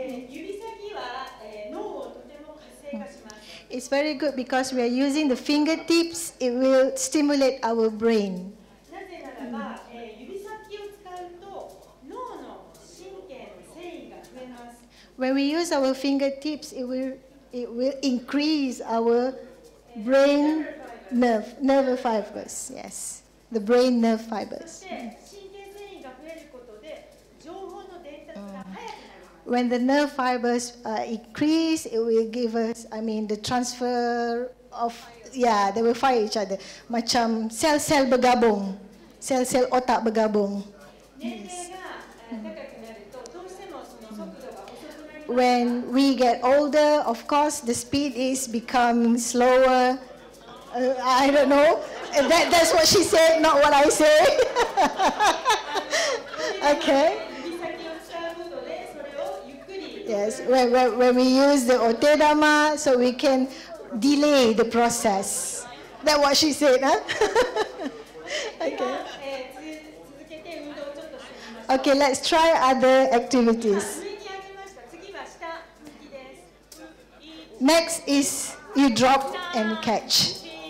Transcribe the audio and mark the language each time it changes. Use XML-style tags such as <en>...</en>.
<ja>指先は脳をとても活性化します。</ja> <en>It's very good because we are using the fingertips. It will stimulate our brain.</en> <ja>なぜならば、指先を使うと脳の神経の繊維が増えます。</ja> <en>When we use our fingertips, it will increase our brain nerve fibers. Yes, the brain nerve</en> <ja>そ</ja> <en>fibers.</en> <ja>して神経繊維が増えることで情報の伝達が速くなります。</ja> <en>When the nerve fibers increase, it will give us, the transfer of, they will fire each other.</en> <ms>Macam sel-sel bergabung, sel-sel otak bergabung.</ms> <ja>年齢が高くなるとどうしてもその速度が遅くなります。</ja> <en>When we get older, of course, the speed is becoming slower. I don't know. That's what she said, not what I say. Okay.</en> <ja>指先を使うことでそれをゆっくり。</ja> <en>Yes, when we use the otedama, so we can delay the process. That's what she said, huh?</en> <ja>で</ja> <en>Okay.</en> <ja>は、続けて運動をちょっとしてみましょう。</ja> <en>Okay, let's try other activities.</en> <ja>上に上げました。次は下向きです。</ja> <en>Next is you drop and catch.</en>